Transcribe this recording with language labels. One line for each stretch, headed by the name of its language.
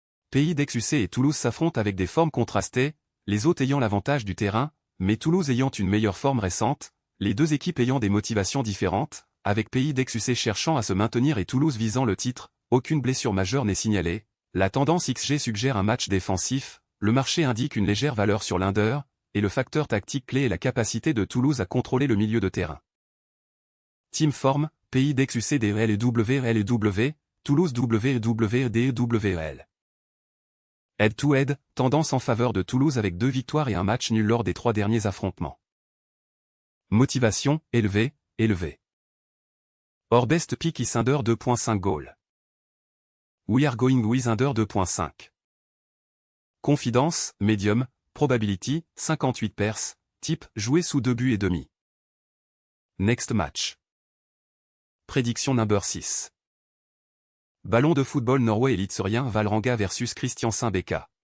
French: Pays d'Exucé et Toulouse s'affrontent avec des formes contrastées, les hôtes ayant l'avantage du terrain, mais Toulouse ayant une meilleure forme récente, les deux équipes ayant des motivations différentes, avec Pays d'Exucé cherchant à se maintenir et Toulouse visant le titre, aucune blessure majeure n'est signalée, la tendance XG suggère un match défensif, le marché indique une légère valeur sur l'under, et le facteur tactique clé est la capacité de Toulouse à contrôler le milieu de terrain. Team forme, Pays d'Exucé DEL et WL, Toulouse WL. Head-to-head, tendance en faveur de Toulouse avec 2 victoires et un match nul lors des 3 derniers affrontements. Motivation, élevé.
English: Or best pick is under 2.5 goal. We are going with under 2.5. Confidence, medium, probability, 58 pers, type,
French: jouer sous 2 buts et demi.
English: Next match. Prédiction number 6.
French: Ballon de football Norway Eliteserien Vålerenga versus Kristiansand BK.